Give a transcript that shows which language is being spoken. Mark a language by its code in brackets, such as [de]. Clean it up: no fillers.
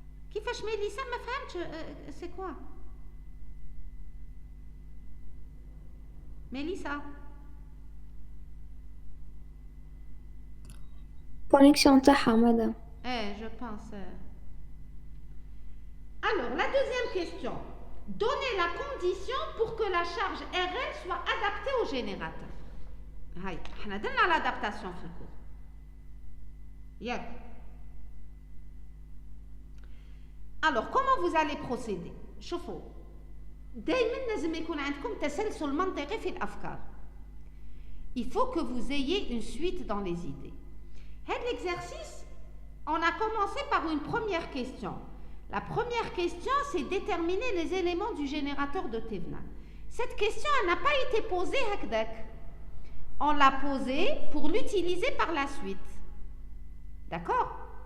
[ar] كيفاش ميليسا ما فهمتش [fr] سي كوا [ar] ميليسا [fr] connexion [ar] تاعها [fr] madame. je pense. Alors, la deuxième question. Donnez la condition pour que la charge RL soit adaptée au générateur. [ar] هاي احنا درنا l'adaptation في الكور. ياك. [fr] Alors, comment vous allez procéder? [ar] شوفوا دايما لازم يكون عندكم تسلسل منطقي في الأفكار. [fr] Il faut que vous ayez une suite dans les idées. Cet exercice, on a commencé par une première question. La première question, c'est déterminer les éléments du générateur de Thévenin. Cette question, elle n'a pas été posée [ar] هكذاك. [fr] On l'a posée pour l'utiliser par la suite. D'accord?